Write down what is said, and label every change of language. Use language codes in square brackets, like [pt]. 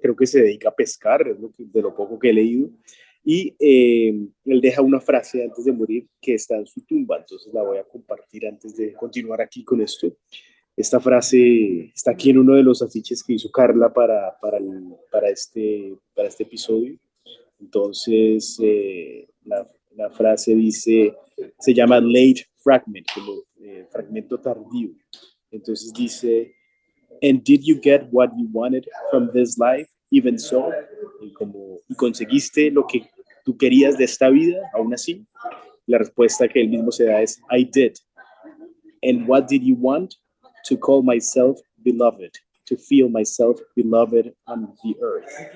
[es] Creo que se dedica a pescar, es de lo poco que he leído. Y él deja una frase antes de morir que está en su tumba, entonces la voy a compartir antes de continuar aquí con esto. Esta frase está aquí en uno de los afiches que hizo Carla para este episodio. Entonces, la frase dice, se llama late fragment, como fragmento tardío. Entonces dice, [en] and did you get what you wanted from this life, even so? [es] Y conseguiste lo que tú querías de esta vida, aún así. La respuesta que él mismo se da es, [en] I did. And what did you want? To call myself beloved, to feel myself beloved on the earth.